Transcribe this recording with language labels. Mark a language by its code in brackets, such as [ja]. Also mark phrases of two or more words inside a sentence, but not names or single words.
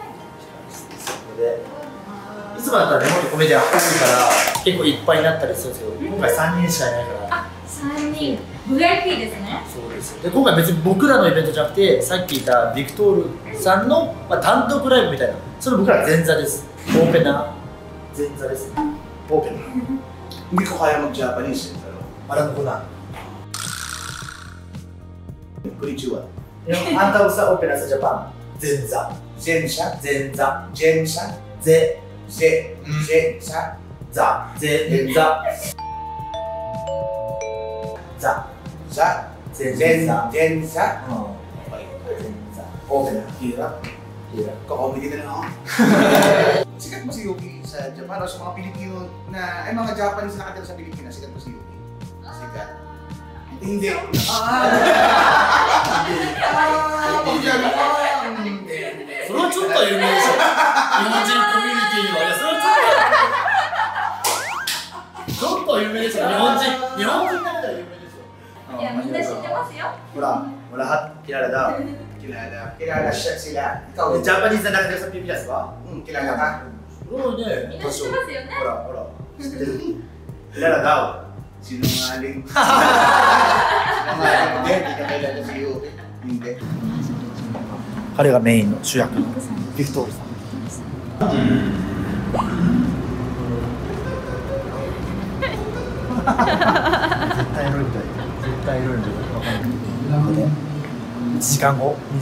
[ja] いつもだったらね、もっとコメディアン多いから結構いっぱいになったりするんですけど、今回3人しかいないから。 3人 VIP ですね。そうです。で今回別に僕らのイベントじゃなくて、さっき言ったビクトールさんの、単独ライブみたいな、それ僕ら前座です。オープナー前座です。オープナー。 [tl] Hindi ko kaya mag-Japanese pero alam ko na. Konnichiwa. Yung ang tawag sa opera sa Japan, Zenza. Zensha, Zenza. Zensha, Ze. Zensha, Za. Zenza. Za. Za, Zenza. Zensha. Okay. Zenza. Opera. Hirap. Hirap. Kakomedy na lang ako. Sikat mo si Yuki sa Japan o sa mga Pilipino na, ay mga Japanese na nakatira sa Pilipinas, sikat mo si Yuki? Sikat? Hindi. Pagsabi ko, hindi. [ja] それはちょっと有名でしょ。日本人コミュニティには。いや、それはちょっと有名でしょ。日本人だけでは有名でしょ。いや、みんな知ってますよ。 [tl] Lahat kilala daw. Kilala siya sila. Ikaw, Japanese na nakatira sa Pilipinas ba? Kilala ka? Oo, hindi. [ja] みんな知ってますよね。ほら。知ってる。 [tl] kilala daw. Sinungaling. Sinungaling. Hindi ka kilala si Yuki. Hindi. [ja] 彼がメインの主役のビクトールさん。絶対エロいみたい。絶対エロいんだよ。わかんない。1時間後。